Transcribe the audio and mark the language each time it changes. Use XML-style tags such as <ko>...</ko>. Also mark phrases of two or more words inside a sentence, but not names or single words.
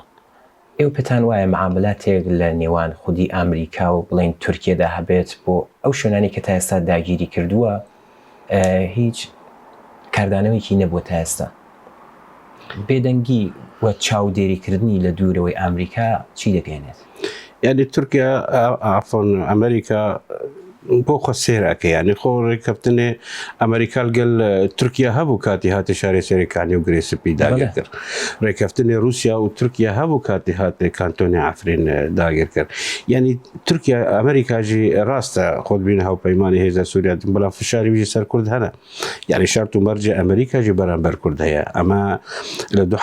<ckb>ئێوە پێتان وایە معاملاتێک لە نێوان خودی ئەمریکا و بڵین تورکیەدا هەبێت بۆ ئەو شوێنانی کە تا ئێستا داگیری کردووە هیچ کاردانەوەیکی نەبووە تا ئێستا؟ بێدەنگی وە چاودێریکردنی لە دوورەوەی ئەمریکا چی دەگەێنێت؟</ckb> <ku>يعني تركيا عفوا امريكا بۆ خۆ سێراکە یعنی خۆ ڕێککەوتنێ ئەمریکا گەل تورکیا هەبوو کاتی هاتە شاری سێرەکانی و گرێسپی داگیر کرد ڕێککەوتنی رووسیا و تورکیا هەبوو کاتی هاتێ کانتۆنی ئافرین داگیر کرد یعنی تورکیا ئەمریکاژی ڕاستە خۆت بینە هاوپەیمانی هێزە سووریا بەڵام فشاری ویژی سەر کورد هەنە یعنی شەرت و مەرجە ئەمریکاژی بەرامبەر کورد هەیە ئەمە لە</ku>